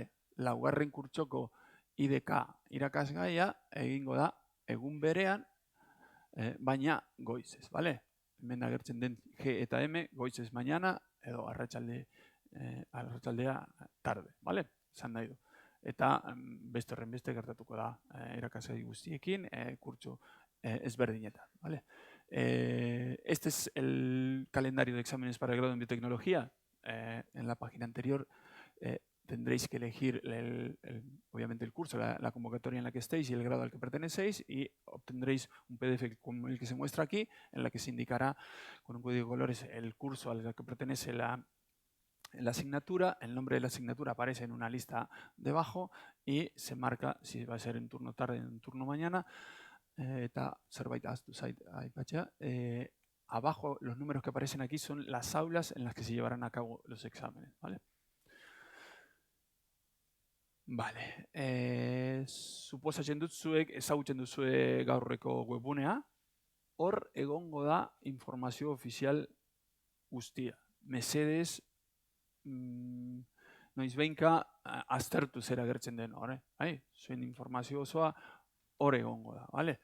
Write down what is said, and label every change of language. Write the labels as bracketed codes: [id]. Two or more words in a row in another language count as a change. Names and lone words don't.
[eu] Laugarren kurtsoko IDK irakasgaia egingo da egun berean, baina goizez, ¿vale? Hemen agertzen den G eta M, goizez mañana, edo arratsaldea tarde, ¿vale? Esan nahi du. Eta beste horren beste gertatuko da irakasgai guztiekin, kurtso esberdinetan, ¿vale? [es] Este es el calendario de exámenes para el grado en biotecnología. En la página anterior tendréis que elegir obviamente el curso, la convocatoria en la que estéis y el grado al que pertenecéis, y obtendréis un PDF como el que se muestra aquí, en la que se indicará con un código de colores el curso al que pertenece la asignatura. El nombre de la asignatura aparece en una lista debajo y se marca si va a ser en turno tarde o en turno mañana. [eu] Eta zerbait ahaztu zait aipatzea. [es] Abajo los números que aparecen aquí son las aulas en las que se llevarán a cabo los exámenes, ¿vale? Vale. [eu] Suposatzen dut zuek ezagutzen duzue gaurreko webunea. Hor egongo da informazio ofizial guztia. Mesedez, noizbehinka aztertu zer agertzen den hor, zuen informazio osoa hor egongo da, ¿vale?